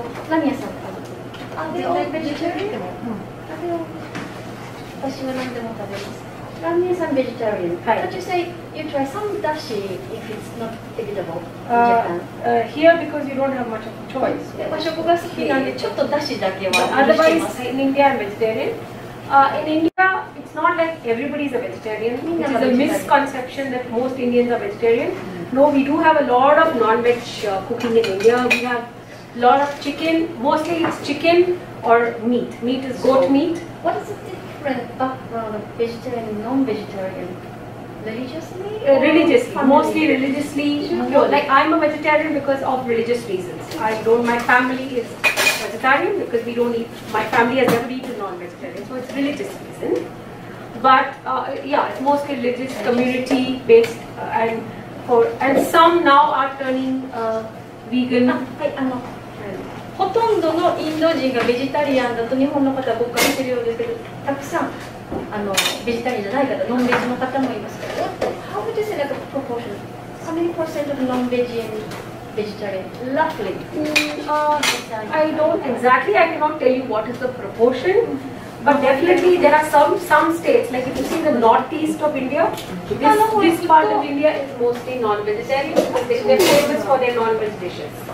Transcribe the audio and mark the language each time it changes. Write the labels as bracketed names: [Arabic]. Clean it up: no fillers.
[Japanese] ラミヤさんベジタリアンでも、私は何でも食べます。ラミヤさんベジタリアン。 [English] But you say you try some dashi if it's not vegetable in Japan. Here because you don't have much of a choice. [Japanese] 和食が好きなんでちょっとダシだけは [English] Otherwise, in India, I'm vegetarian. In India, it's not like everybody is a vegetarian. It is a misconception that most Indians are vegetarian. No, we do have a lot of non-veg cooking in India. We have a lot of chicken. Mostly it's chicken or meat. Meat is goat meat. What is the different background of vegetarian and non-vegetarian? Religiously? Religiously, mostly religiously. Like I'm a vegetarian because of religious reasons. My family is vegetarian because we don't eat. My family has never eaten non-vegetarian, so it's religious reason. But yeah, it's mostly religious, community-based, and some now are turning vegan. [Japanese] ほとんどのインド人がベジタリアンだと日本の方は誤解してるようですけど、たくさんベジタリアンじゃない方、ノンベジの方もいますから。 [English] How would you say like a proportion? How many percent of non-vegetarian vegetarian? Roughly. I don't exactly. I cannot tell you what is the proportion. But definitely there are some states, like if you see the northeast of India, this part of India is mostly non-vegetarian because they're famous for their non-veg dishes.